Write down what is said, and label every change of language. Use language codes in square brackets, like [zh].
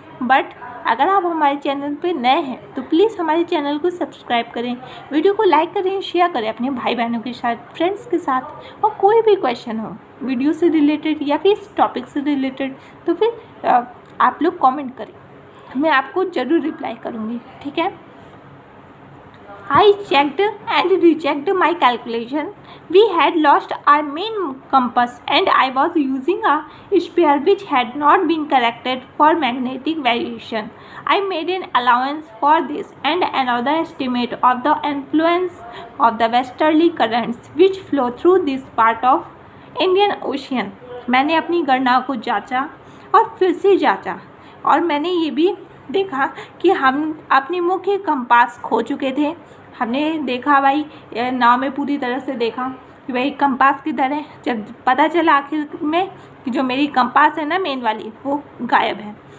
[hi] But अगर आप हमारे चैनल पे नए हैं तो प्लीज़ हमारे चैनल को सब्सक्राइब करें, वीडियो को लाइक करें, शेयर करें अपने भाई बहनों के साथ, फ्रेंड्स के साथ। और कोई भी क्वेश्चन हो वीडियो से रिलेटेड या फिर इस टॉपिक से रिलेटेड तो फिर आप लोग कमेंट करें, मैं आपको ज़रूर रिप्लाई करूँगी, ठीक है। [en] I checked and rechecked my calculation. We had lost our main compass and I was using a spare which had not been corrected for magnetic variation. I made an allowance for this and another estimate of the influence of the westerly currents which flow through this part of Indian Ocean. [hi] मैंने अपनी गणना को जांचा और फिर से जांचा और मैंने ये भी देखा कि हम अपनी मुख्य कंपास खो चुके थे। हमने देखा भाई नाव में पूरी तरह से देखा कि भाई कंपास किधर है। जब पता चला आखिर में कि जो मेरी कंपास है ना मेन वाली वो गायब है।